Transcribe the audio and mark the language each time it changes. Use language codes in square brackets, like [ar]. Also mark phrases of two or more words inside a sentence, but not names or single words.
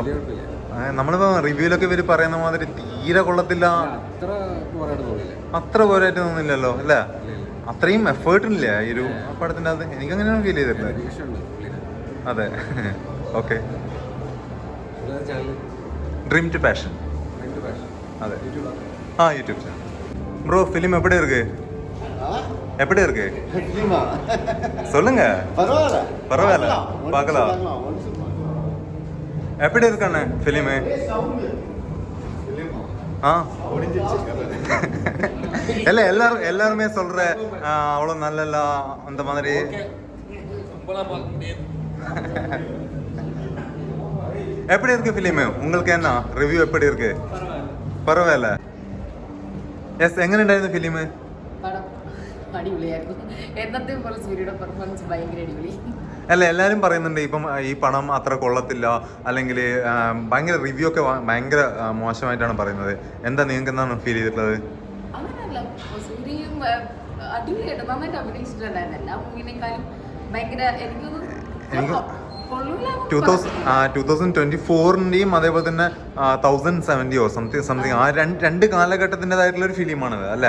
[ml] നമ്മളിപ്പോ റിവ്യൂലൊക്കെ ഇവര് പറയുന്ന മാതിരി തീരെ കൊള്ളത്തില്ല, അത്ര പോരായിട്ട് തോന്നില്ലല്ലോ അല്ലേ? അത്രയും എഫേർട്ടില്ല ഈ ഒരു പടത്തിൻ്റെ അത്. എനിക്കങ്ങനെയാണ് ഫീൽ ചെയ്തിട്ടുള്ളത്. അതെ, ഓക്കെ. ഡ്രീം ടു പാഷൻ. അതെ, [en] YouTube channel. [ta] ப்ரோ, ஃபிலிம் எப்படி இருக்கு? எப்படி இருக்கு சொல்லுங்க. பரவாயில்ல, பார்க்கலாம். எப்படி இருக்கானே ஃபிலிம்? இல்ல, எல்லாருமே சொல்ற அவ்வளவு நல்ல அந்த மாதிரி. எப்படி இருக்கு ஃபிலிம்? உங்களுக்கு என்ன റിവ്യൂ எப்படி இருக்கு? பரவாயில்ல. [ml] യെസ്, എങ്ങനെ ഉണ്ടായിരുന്നു ഫിലിം? അല്ല, എല്ലാരും പറയുന്നുണ്ട് ഇപ്പം ഈ പടം അത്ര കൊള്ളത്തില്ല, അല്ലെങ്കിൽ ഭയങ്കര റിവ്യൂ ഒക്കെ ഭയങ്കര മോശമായിട്ടാണ് പറയുന്നത്. എന്താ നിങ്ങൾക്ക് എന്താണ് ഫീൽ ചെയ്തിട്ടുള്ളത്? എനിക്ക് 2024-ന്റെയും അതേപോലെ തന്നെ 1070 സംതിങ് ആ രണ്ട് കാലഘട്ടത്തിൻ്റെതായിട്ടുള്ള ഒരു ഫിലിമാണത് അല്ലേ?